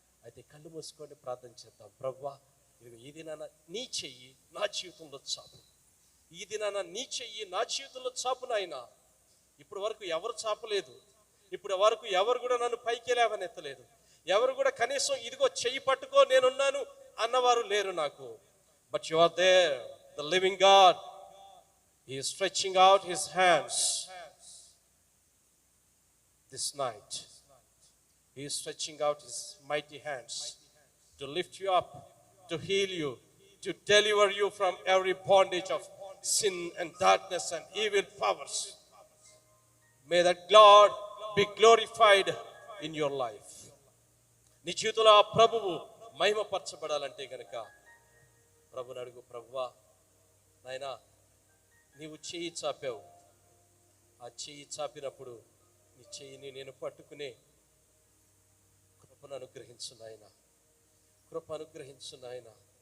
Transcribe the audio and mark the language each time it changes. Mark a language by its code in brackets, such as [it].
[te] అయితే కళ్ళు మూసుకొని ప్రార్థన చేద్దాం. ప్రభువా, ఇదిగో ఈ దినాన నీ చెయ్యి నా జీవితంలో చాపు, ఈ దినాన నీ చెయ్యి నా జీవితంలో చాపు నాయనా. ఇప్పుడు వరకు ఎవరు చాపలేదు, ఇప్పుడు వరకు ఎవరు కూడా నన్ను పైకి లేవనెత్తలేదు, ఎవరు కూడా కనీసం ఇదిగో చెయ్యి పట్టుకో నేనున్నాను అన్నవారు లేరు నాకు. [en] But you are there, the living God. He is stretching out his hands this night. He is stretching out his mighty hands to lift you up, to heal you, to deliver you from every bondage of sin and darkness and evil powers. May that God be glorified in your life. [te] నీ జీవితంలో ఆ ప్రభువు మహిమపరచబడాలంటే గనక ప్రభుని అడుగు. ప్రభువా నాయనా, నీవు చేయి చాపావు, ఆ చేయి చాపినప్పుడు నీ చేయిని నేను పట్టుకునే కృపను అనుగ్రహించు నాయనా, కృప అనుగ్రహించు నాయనా.